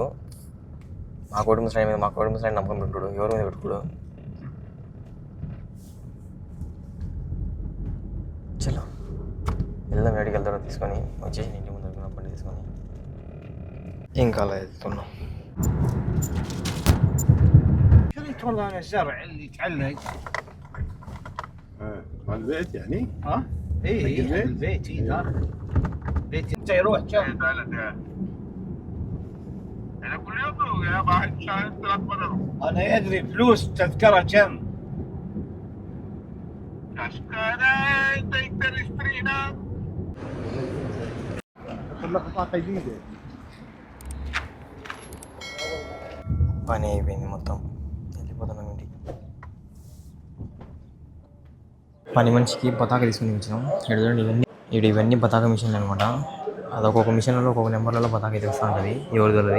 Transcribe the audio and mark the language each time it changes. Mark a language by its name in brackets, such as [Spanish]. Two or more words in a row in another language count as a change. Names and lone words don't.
[Telugu] మా కోడి ముసలాయన మీద మా కోడి ముసలాయన నమ్మకం పెట్టుకోడు, ఎవరి మీద పెట్టుకోడు. చలో వెళ్దాం. ఎక్కడికి వెళ్తాడో తీసుకొని వచ్చేసి ఇంటి ముందు బండి తీసుకొని ఇంకా అలా వెళ్తున్నాం. [Arabic] شريت والله انا الزرع اللي تعلق مال البيت يعني؟ ها؟ اي البيت داخل بيت انت يروح كم؟ انا كل يوم اروح يا واحد شهر 3 مرات. انا ادري فلوس تذكره كم؟ تذكره انت تقدر تشتريها. خلك بطاقه جديده. [Telugu] పని అయిపోయింది మొత్తం, వెళ్ళిపోతున్నాం ఇంటికి. పని మనిషికి పతాక తీసుకుని వచ్చినాం. ఇవన్నీ పతాక మిషన్లు అనమాట. అదొక మిషన్లో ఒక్కొక్క నెంబర్లలో పతాక తెలుస్తూ ఉంటుంది ఎవరిదోది.